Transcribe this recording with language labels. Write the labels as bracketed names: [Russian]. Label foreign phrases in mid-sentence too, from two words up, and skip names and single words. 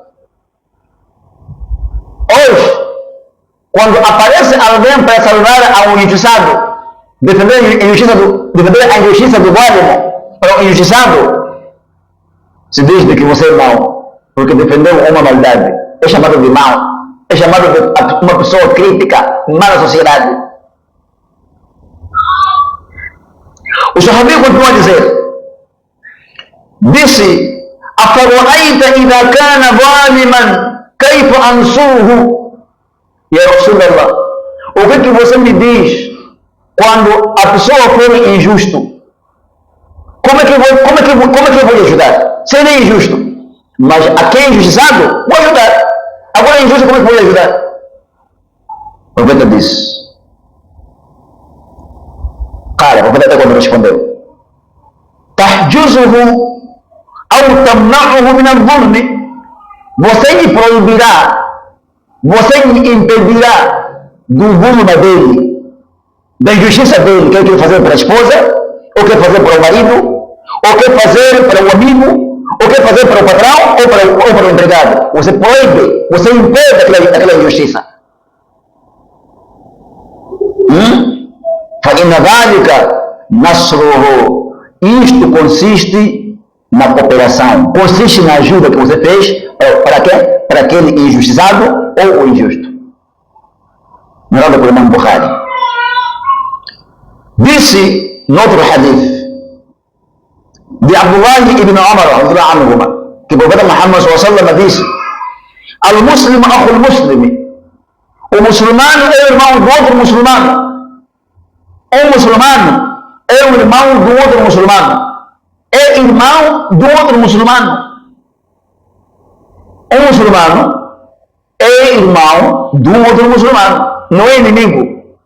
[Portuguese] Hoje, quando aparece alguém para salvar a um injustiçado, defender a injustiça do válimo para o injustiçado, se diz de que você é mau, porque defendeu uma maldade. É chamado de mau. É chamado de uma pessoa crítica, má na sociedade. O Sahabi continua a dizer, disse, [Arabic] أفرأيت إذا كان ظالما كيف أنصره يا رسول الله. [Portuguese] O que você me diz quando a pessoa for injusto? Como é que eu vou lhe ajudar? Se ele é injusto, mas a quem é injustiçado, vou ajudar. Agora é injusto, como é que vou lhe ajudar? O profeta disse, cara, o profeta até quando respondeu, [Arabic] تحجزه أو تمنعه من الظلم, [Portuguese] você lhe proibirá, você lhe impedirá do zulma dele, da injustiça dele, que ele quer fazer para a esposa, ou quer fazer para o marido, ou quer fazer para o amigo, ou quer fazer para o patrão, ou para o empregado. Você proíbe, você impede aquela injustiça. [Arabic] فإن ذلك نصره, [Portuguese] isto consiste na cooperação, consiste na ajuda que você fez para quê? Para aquele injustiçado ou o injusto. Narrado por Imam Bukhari. Disse no outro hadith de Abdullah ibn Umar, que o profeta Muhammad s.a.w. disse, [Arabic] المسلم أخو المسلم, [Portuguese] o muçulmano é o irmão do outro muçulmano. O muçulmano é o irmão do outro muçulmano. É irmão do outro muçulmano. Um muçulmano é irmão do outro muçulmano, não é inimigo.